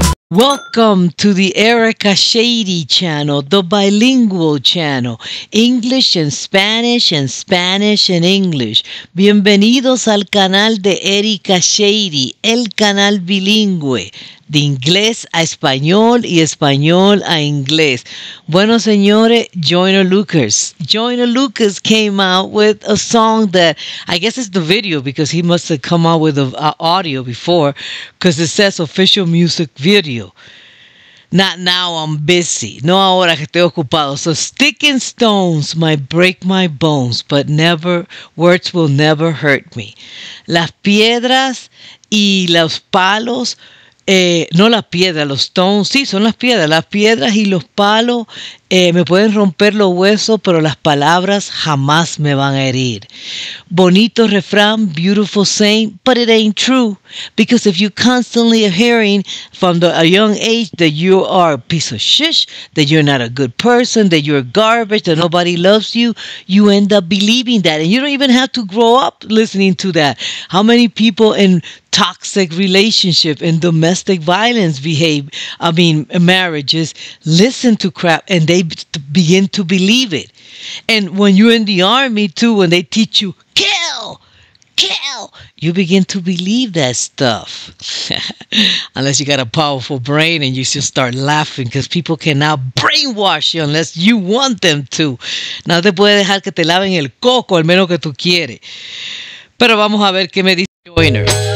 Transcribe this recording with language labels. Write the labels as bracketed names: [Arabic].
[English] Welcome to the Erica Shady channel, the bilingual channel, English and Spanish and Spanish and English. [Spanish] Bienvenidos al canal de Erica Shady, el canal bilingüe, de inglés a español y español a inglés. Bueno, señores, [English] Joyner Lucas came out with a song that I guess it's the video because he must have come out with a audio before because it says official music video. Not now, I'm busy. [Spanish] No ahora que estoy ocupado. [English] So sticking stones might break my bones, but words will never hurt me. [Spanish] Las piedras y los palos, no las piedras, los stones, sí, son las piedras y los palos me pueden romper los huesos, pero las palabras jamás me van a herir. Bonito refrán, [English] beautiful saying, but it ain't true. Because if you constantly are hearing from a young age that you are a piece of shit, that you're not a good person, that you're garbage, that nobody loves you, you end up believing that. And you don't even have to grow up listening to that. How many people in toxic relationship and domestic violence marriages listen to crap and they begin to believe it. And when you're in the army too, when they teach you kill, you begin to believe that stuff. Unless you got a powerful brain and you just start laughing because people cannot brainwash you unless you want them to. [Spanish] No te puede dejar que te laven el coco al menos que tú quieres. Pero vamos a ver qué me dice Joyner.